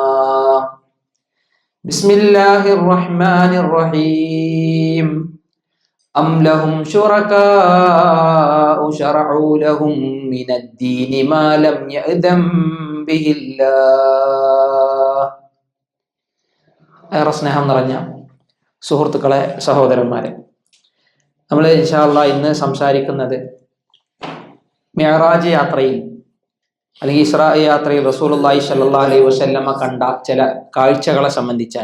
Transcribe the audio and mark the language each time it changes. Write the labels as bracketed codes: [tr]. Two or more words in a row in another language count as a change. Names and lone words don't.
[ar] بسم الله الرحمن الرحيم. أم لهم شركاء شرعوا لهم من الدين ما لم يأذن به الله. [ml] ഏറെ സ്നേഹം നിറഞ്ഞ സുഹൃത്തുക്കളെ, സഹോദരന്മാരെ, നമ്മൾ [ar] إن شاء الله [ml] ഇന്ന് സംസാരിക്കുന്നത് മിഅ്റാജ് യാത്രയിൽ അല്ലെങ്കിൽ ഇസ്രാ യാത്രയിൽ [ar] رسول الله صلى الله عليه وسلم [ml] കണ്ട ചില കാഴ്ചകളെ സംബന്ധിച്ചാണ്.